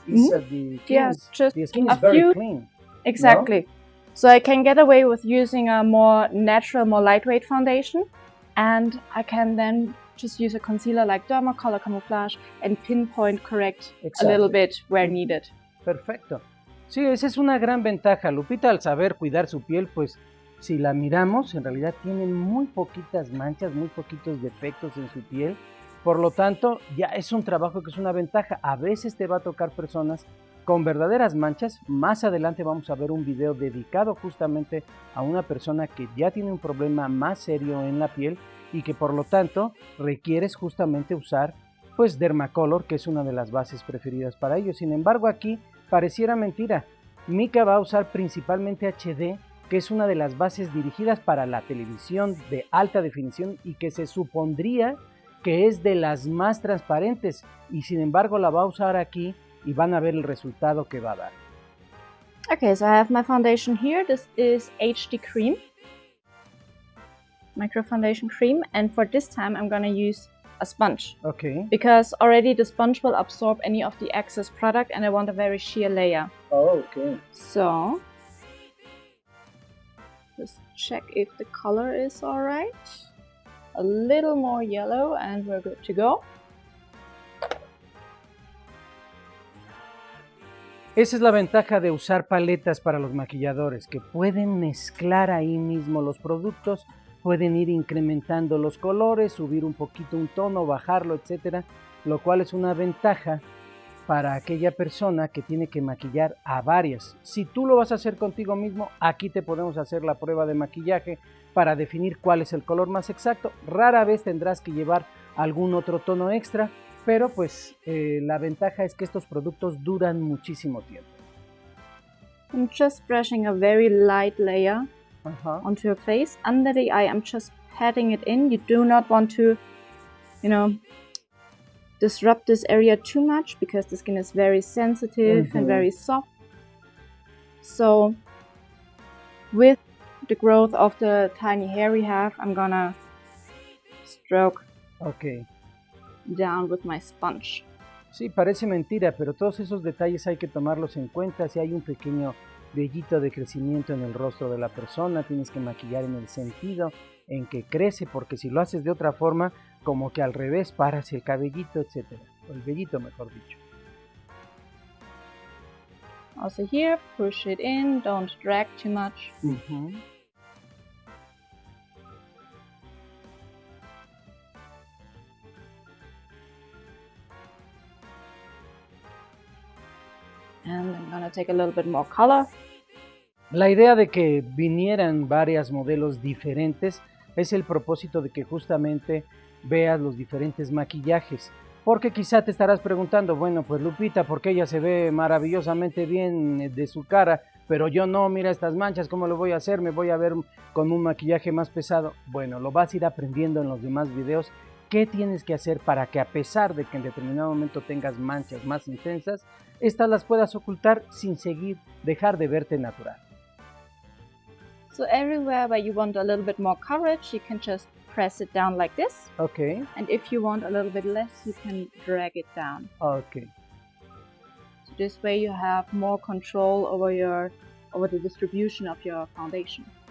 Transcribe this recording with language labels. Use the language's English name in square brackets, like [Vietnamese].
[English] The skin is very clean. Exactly. No? So I can get away with using a more natural, more lightweight foundation, and I can then just use a concealer like Dermacolor Camouflage and pinpoint correct a little bit where needed. [Spanish] Perfecto. Sí, esa es una gran ventaja. Lupita, al saber cuidar su piel, pues si la miramos, en realidad tiene muy poquitas manchas, muy poquitos defectos en su piel. Por lo tanto, ya es un trabajo que es una ventaja. A veces te va a tocar personas con verdaderas manchas. Más adelante vamos a ver un video dedicado justamente a una persona que ya tiene un problema más serio en la piel y que por lo tanto requieres justamente usar pues Dermacolor, que es una de las bases preferidas para ellos. Sin embargo, aquí pareciera mentira. Mika va a usar principalmente HD, que es una de las bases dirigidas para la televisión de alta definición y que se supondría que es de las más transparentes, y sin embargo la va a usar aquí y van a ver el resultado que va a dar. [English] Okay, so I have my foundation here. This is HD cream, micro foundation cream, and for this time I'm gonna use a sponge. Okay. Because already the sponge will absorb any of the excess product and I want a very sheer layer. Oh, okay. So just check if the color is alright. A little more yellow and we're good to go. [Spanish] Esa es la ventaja de usar paletas para los maquilladores, que pueden mezclar ahí mismo los productos, pueden ir incrementando los colores, subir un poquito un tono, bajarlo, etcétera, lo cual es una ventaja para aquella persona que tiene que maquillar a varias. Si tú lo vas a hacer contigo mismo, aquí te podemos hacer la prueba de maquillaje para definir cuál es el color más exacto. Rara vez tendrás que llevar algún otro tono extra, pero pues la ventaja es que estos productos duran muchísimo tiempo. [English] I'm just brushing a very light layer onto your face. Under the eye, I'm just patting it in. You do not want to, disrupt this area too much because the skin is very sensitive and very soft. So with the growth of the tiny hair we have, I'm gonna stroke down with my sponge. [Spanish] Sí, parece mentira, pero todos esos detalles hay que tomarlos en cuenta. Si hay un pequeño vellito de crecimiento en el rostro de la persona, tienes que maquillar en el sentido en que crece, porque si lo haces de otra forma, como que al revés, paras el cabellito, etcétera, o el vellito, mejor dicho. [English] Also here, push it in, don't drag too much. And I'm gonna take a little bit more color. [Spanish] La idea de que vinieran varias modelos diferentes es el propósito de que justamente veas los diferentes maquillajes. Porque quizá te estarás preguntando, bueno, pues Lupita, ¿por qué ella se ve maravillosamente bien de su cara? Pero yo no, mira estas manchas, ¿cómo lo voy a hacer? Me voy a ver con un maquillaje más pesado. Bueno, lo vas a ir aprendiendo en los demás videos. ¿Qué tienes que hacer para que a pesar de que en determinado momento tengas manchas más intensas, estas las puedas ocultar sin dejar de verte natural? [English] So everywhere where you want a little bit more coverage, you can just press it down like this. Okay. And if you want a little bit less, you can drag it down. Okay. So this way you have more control over the distribution of your foundation.